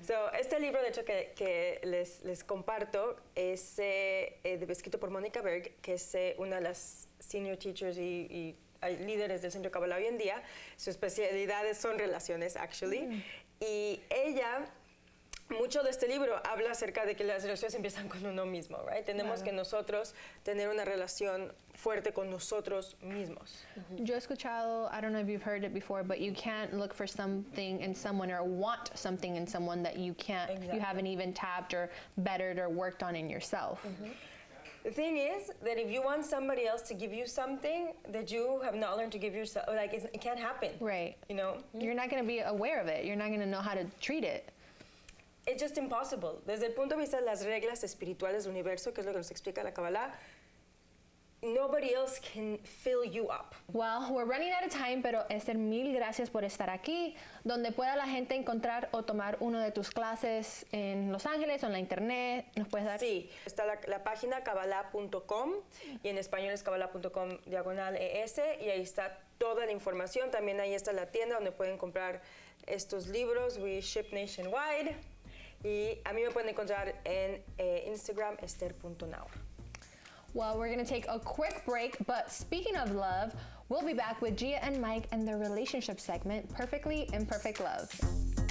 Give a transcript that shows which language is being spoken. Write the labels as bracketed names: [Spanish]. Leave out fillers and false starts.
[Spanish] So, este libro, de hecho, que les comparto, es escrito por Mónica Berg, que es una de las senior teachers y líderes del Centro Kabbalah hoy en día. Su especialidad son relaciones, [English] actually. [Spanish] Y ella mucho de este libro habla acerca de que las relaciones empiezan con uno mismo, [English] right? [Spanish] Tenemos que nosotros tener una relación fuerte con nosotros mismos. Yo he escuchado, [English] I don't know if you've heard it before, but you can't look for something in someone or want something in someone that you can't, you haven't even tapped or bettered or worked on in yourself. The thing is that if you want somebody else to give you something that you have not learned to give yourself, like it can't happen. Right. You know? You're not going to be aware of it. You're not going to know how to treat it. It's just impossible. [Spanish] Desde el punto de vista de las reglas espirituales del universo, que es lo que nos explica la Kabbalah, [English] nobody else can fill you up. Well, we're running out of time, [Spanish] pero Esther, mil gracias por estar aquí, donde pueda la gente encontrar o tomar uno de tus clases en Los Ángeles o en la internet. ¿Nos puedes dar? Sí, está la página kabbalah.com y en español es kabbalah.com/ES y ahí está toda la información. También ahí está la tienda donde pueden comprar estos libros. [English] We ship nationwide. [Spanish] Y a mí me pueden encontrar en Instagram, esther.naor. [English] Well, we're going to take a quick break, but speaking of love, we'll be back with Gia and Mike and their relationship segment, Perfectly Imperfect Love.